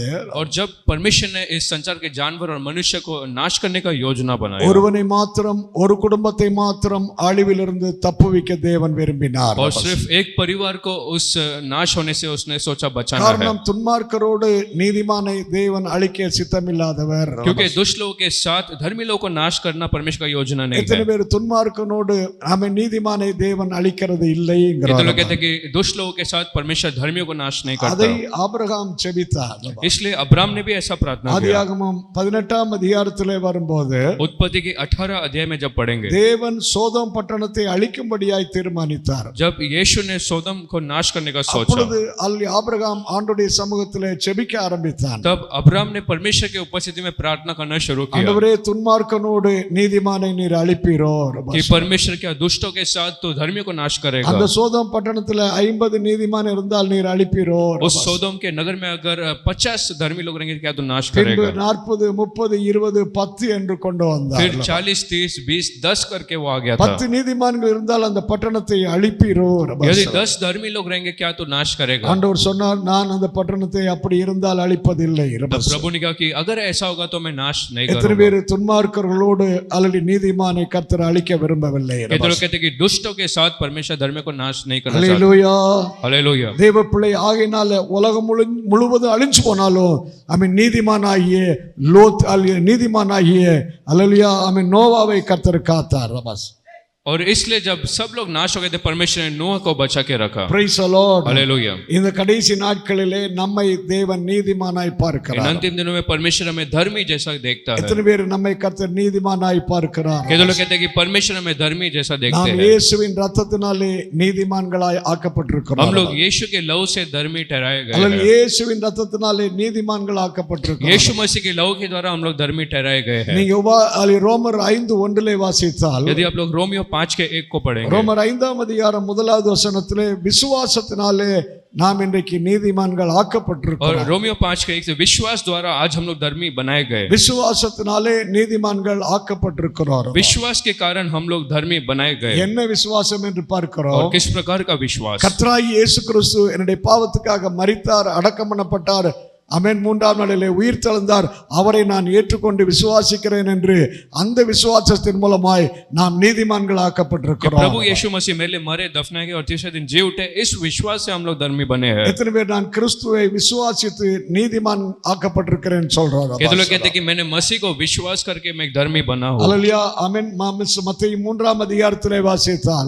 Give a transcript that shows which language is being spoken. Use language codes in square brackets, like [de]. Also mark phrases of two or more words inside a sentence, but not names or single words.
[hi] और जब परमेश्वर ने इस संसार के जानवर और मनुष्य को नाश करने का योजना बनाया [ta] ஒருவனை மாத்திரம், ஒரு குடும்பத்தை மாத்திரம் அழிவிலிருந்து தப்புவிக்க தேவன் விரும்பினார். [hi] और सिर्फ एक परिवार को उस नाश होने से उसने सोचा बचाना है. [ta] காரணம் துன்மார்க்கரோடு நீதிமானை தேவன் அழிக்க சித்தமில்லாதவர். [hi] क्योंकि दुष्ट लोगों के साथ धर्मी लोगों को नाश करना परमेश्वर का योजना नहीं [ta] எத்தனை [hi] है. [ta] பேர் துன்மார்க்கனோடு அவன் நீதிமானை தேவன் அழிக்கிறது இல்லை [hi] ये तो लोग [ta] என்கிறார். [hi] कहते हैं कि दुष्ट लोगों के साथ परमेश्वर धर्मियों को नाश नहीं [ta] அதை [hi] करता. [ta] ஆபிரகாம் ஜெபித்தார். [hi] इसलिए अब्राहम ने भी ऐसा प्रार्थना किया. [ta] ஆதியாகமம் 18ஆம் அதிகாரத்திலே வரும்போது [hi] उत्पत्ति के 18 अध्याय में जब पढ़ेंगे [ta] தேவன் சோதோம் பட்டணத்தை அழிக்கும்படியாய் தீர்மானித்தார். [hi] जब यीशु ने सोदम को नाश करने का सोचा [ta] அப்பொழுது ஆபிரகாம் ஆண்டவருடைய சமூகத்திலே ஜெபிக்க ஆரம்பித்தான். [hi] तब अब्राहम ने परमेश्वर की उपस्थिति में प्रार्थना करना शुरू किया [ta] ஆண்டவரே, துன்மார்க்கனோடு நீதிமானை நீர் அழிப்பீரோ? [hi] कि परमेश्वर क्या दुष्टों के साथ तो धर्मियों को नाश करेगा. [ta] அந்த சோதோம் பட்டணத்துல 50 நீதிமான் இருந்தால் நீர் அழிப்பீரோ? [hi] उस सोदोम के नगर में अगर 50 धर्मी लोग रहेंगे क्या तो नाश [ta] பின்பு [hi] करेगा. [ta] 40, 30, 20, 10 என்று கொண்டு வந்தார். [hi] फिर 40, 30, 20, 10 करके वो आ गया था। [ta] 10 நீதிமான்கள் இருந்தால் அந்த பட்டணத்தை அழிப்பீரோ? [hi] यदि 10 धर्मी लोग रहेंगे क्या तो नाश करेगा? [ta] ஆண்டவர் சொன்னார், நான் அந்த பட்டணத்தை அப்படி இருந்தால் அழிப்பதில்லை. [hi] प्रभु ने कहा कि अगर ऐसा होगा तो मैं नाश नहीं [ta] எத்தனை [hi] करूंगा। [ta] பேர் துன்மார்க்கர்களோடு அல்லது நீதிமானை கர்த்தர் அழிக்க விரும்பவில்லை? [hi] कितने लोग कहते हैं कि दुष्टों के साथ परमेश्वर धर्म को नाश नहीं करना चाहता। [ta] அல்லேலூயா. [hi] हालेलुया। [ta] தேவ பிள்ளை ஆகையினால உலகம் முழுவதும் அழிஞ்சு போனாலும் நீதிமானாகிய லோத் நீதிமானாகிய அல்லேலூயா நோவாவை கர்த்தர் காத்தார். [hi] और इसलिए जब सब लोग नाश हो गए थे परमेश्वर ने नूह को बचा के रखा। [en] Praise the Lord. [hi] हालेलुया। [ta] இந்த கடைசி நாட்களிலே நம்மை தேவன் நீதிமானாய் பார்க்கிறார். [hi] इन अंतिम दिनों में परमेश्वर हमें धर्मी जैसा देखता है। [ta] எத்தனை பேர் நம்மை கர்த்தர் நீதிமானாய் பார்க்கிறார்? [hi] कितने लोग कहते हैं कि परमेश्वर हमें धर्मी जैसा देखते [ta] நாம் [hi] हैं। [ta] இயேசுவின் இரத்தத்தினாலே நீதிமான்களாய் ஆக்கப்பட்டிருக்கிறோம். [hi] हम लोग यीशु के लहू से धर्मी ठहराए गए [ta] அல்லது [hi] हैं। [ta] இயேசுவின் இரத்தத்தினாலே நீதிமான்கள் ஆக்கப்பட்டிருக்கிறோம். [hi] यीशु मसीह के लहू के द्वारा हम लोग धर्मी ठहराए गए हैं। [ta] நீங்க ரோமர் 5:1 வாசித்தால், [hi] यदि आप लोग रोमियो 5:1 को पढ़ेंगे, [ta] ரோமர் 5ஆம் அதிகாரம் 1வது வசனத்திலே விசுவாசத்தினாலே நாம் இன்றைக்கு நீதிமான்கள் [hi] और [ta] ஆக்கப்பட்டிருக்கிறோம். [hi] रोमियो 5:1 से विश्वास द्वारा आज हम लोग धर्मी बनाए गए। [ta] விசுவாசத்தினாலே நீதிமான்கள் ஆக்கப்பட்டிருக்கிறோம். [hi] विश्वास के कारण हम लोग धर्मी बनाए गए। [ta] என்ன விசுவாசம் என்று [hi] और [ta] பார்க்கிறோம்? [hi] किस प्रकार का विश्वास? [ta] கர்த்தராகிய இயேசு கிறிஸ்து என்னுடைய பாவத்துக்காக மரித்தார், அடக்கம் பண்ணப்பட்டார், ஆமென், 3ஆம் நாளிலே உயிர் தெழுந்தார், அவரை நான் ஏற்றுக்கொண்டு விசுவாசிக்கிறேன் என்று அந்த விசுவாசத்தின் மூலமாய் நாம் நீதிமான்கள் ஆக்கப்பட்டிருக்கிறோம். [hi] प्रभु यीशु मसीह मेरे लिए मरे, दफनाए गए और तीसरे दिन जी उठे, इस विश्वास से हम लोग धर्मी बने हैं। [ta] எத்தனை பேர் நான் கிறிஸ்துவை விசுவாசித்து நீதிமான் ஆக்கப்பட்டிருக்கிறேன் சொல்றாங்க? [hi] कितने लोग कहते हैं कि मैंने मसीह को विश्वास करके मैं एक धर्मी बना हूं। [ta] அல்லேலூயா. ஆமென். மத்தேயு 3ஆம் அதிகாரத்திலே வாசித்தால்,